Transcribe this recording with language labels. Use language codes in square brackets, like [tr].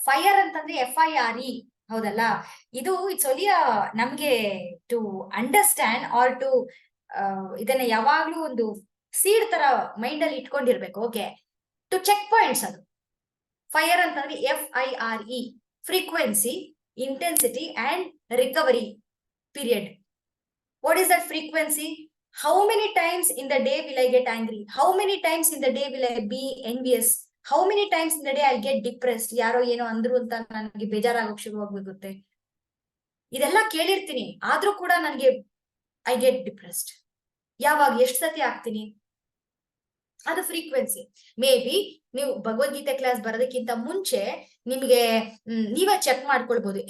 [kn] Fire ಅಂತಂದ್ರೆ FIRE, ಹೌದಲ್ಲ? ಇದು [en] it's only ನಮ್ಗೆ to understand or to [kn] ಇದನ್ನ ಯಾವಾಗ್ಲೂ ಒಂದು ಸೀಡ್ ತರ ಮೈಂಡ್ ಅಲ್ಲಿ ಇಟ್ಕೊಂಡಿರ್ಬೇಕು. [en] Okay, to check points ಅದು. Fire ಅಂತಂದ್ರೆ FIRE, frequency, intensity and recovery period. What is that frequency? How many times in the day will I get angry? How many times in the day will I be envious? How many times in the day I'll get depressed? [kn] ಯಾರೋ ಏನೋ ಅಂದ್ರು ಅಂತ ನನಗೆ ಬೇಜಾರಾಗೋಕ್ ಶುರು ಆಗ್ಬಿಡುತ್ತೆ. ಇದೆಲ್ಲ ಕೇಳಿರ್ತೀನಿ, ಆದ್ರೂ ಕೂಡ ನನಗೆ [en] I get depressed. [kn] ಯಾವಾಗ, ಎಷ್ಟು ಸತಿ ಆಗ್ತೀನಿ? ಅದು ಫ್ರೀಕ್ವೆನ್ಸಿ. [en] maybe [kn] ನೀವು ಭಗವದ್ಗೀತೆ ಕ್ಲಾಸ್ ಬರೋದಕ್ಕಿಂತ ಮುಂಚೆ ನಿಮ್ಗೆ ನೀವೇ ಚೆಕ್ ಮಾಡ್ಕೊಳ್ಬಹುದು.